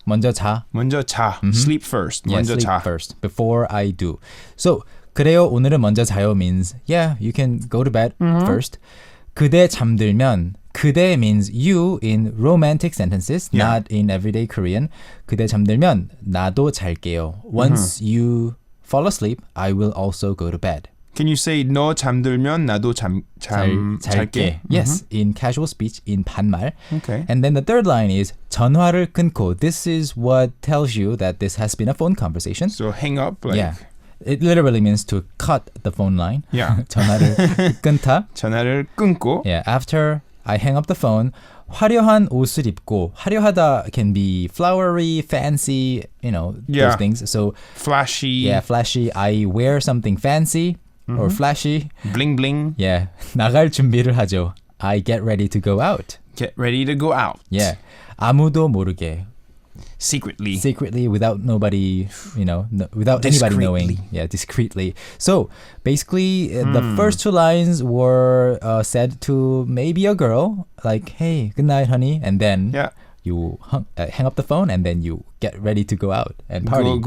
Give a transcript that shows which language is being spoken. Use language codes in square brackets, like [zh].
[ko] 먼저 자. 먼저 자. [en] Sleep first. Yeah, [ko] 먼저 [en] sleep [ko] 자. [en] first before I do. So [ko] 그래요. 오늘은 먼저 자요 [en] means yeah, you can go to bed first. [ko] 그대 잠들면 [en] 그대 means you in romantic sentences, not in everyday Korean. [ko] 그대 잠들면 나도 잘게요. [en] Once you fall asleep, I will also go to bed. Can you say [ko] 너 잠들면 나도 잘게? [en] Yes, in casual speech, in 반말. Okay. And then the third line is [ko] 전화를 끊고. [en] This is what tells you that this has been a phone conversation. So hang up. Like, Yeah. It literally means to cut the phone line. Yeah. [ko] 전화를 끊다. 전화를 끊고. [en] Yeah, after I hang up the phone, [ko] 화려한 옷을 입고. 화려하다 [en] can be flowery, fancy, those things. So Flashy. yeah, flashy. I wear something fancy or flashy. Bling bling. [ko] Yeah, 나갈 준비를 하죠. [en] I get ready to go out. Get ready to go out. [ko] Yeah, 아무도 모르게. [en] Secretly, without nobody, without anybody knowing. Yeah, discreetly. So basically, the first 2 lines were said to maybe a girl, like, "Hey, good night, honey," and then you hang up the phone, and then you get ready to go out and party.